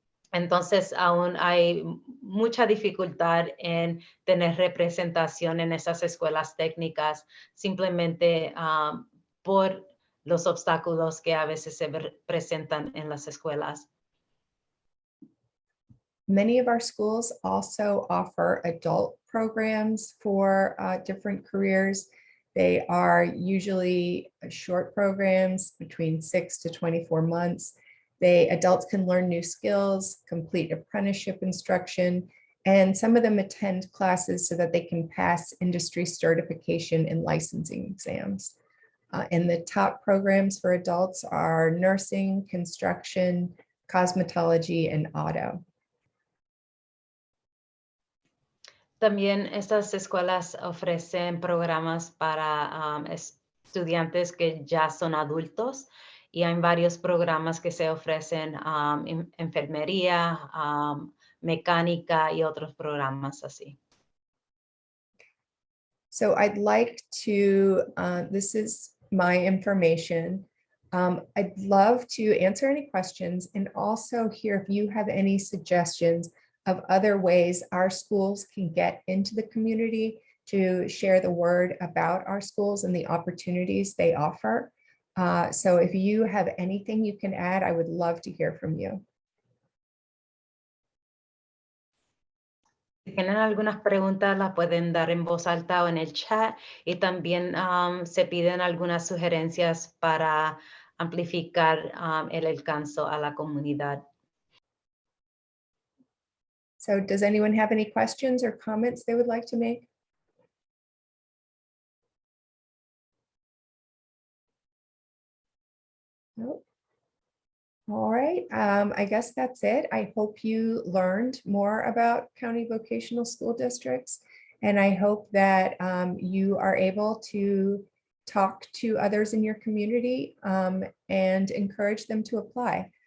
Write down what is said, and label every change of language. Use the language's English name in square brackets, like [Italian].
[Spanish] Entonces, aún hay mucha dificultad en tener representación en esas escuelas técnicas, simplemente por los obstáculos que a veces se presentan en las escuelas. [English] Many of our schools also offer adult programs for different careers. They are usually short programs between 6 to 24 months. Adults can learn new skills, complete apprenticeship instruction, and some of them attend classes so that they can pass industry certification and licensing exams. And the top programs for adults are nursing, construction, cosmetology, and auto. [Spanish] También estas escuelas ofrecen programas para estudiantes que ya son adultos, y hay varios programas que se ofrecen, enfermería, mecánica y otros programas así. [English] So I'd like to, this is my information. I'd love to answer any questions and also hear if you have any suggestions of other ways our schools can get into the community to share the word about our schools and the opportunities they offer. So if you have anything you can add, I would love to hear from you. [Spanish] Si tienen algunas preguntas, las pueden dar en voz alta o en el chat, y también se piden algunas sugerencias para amplificar el alcance a la comunidad. [English] So does anyone have any questions or comments they would like to make? Nope. All right, I guess that's it. I hope you learned more about county vocational school districts, and I hope that you are able to talk to others in your community and encourage them to apply.